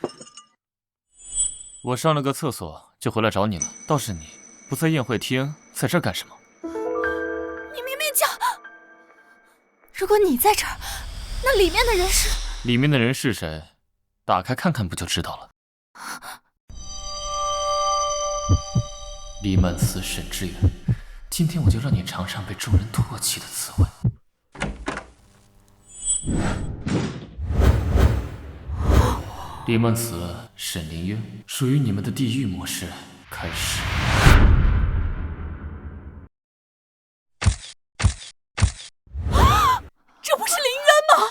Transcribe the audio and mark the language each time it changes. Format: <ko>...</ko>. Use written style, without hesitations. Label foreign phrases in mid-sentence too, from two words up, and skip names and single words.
<zh>我上了個廁所就回來找你了，倒是你不在宴會廳，在這兒幹什麼？你明明講，如果你在這兒，那裡面的人是…… 裡面的人是誰？打開看看不就知道了。李曼慈、沈志遠，今天我就讓你嘗嘗被眾人唾棄的滋味。李曼慈、沈凌淵，屬於你們的地獄模式開始。這不是凌淵嗎？</zh>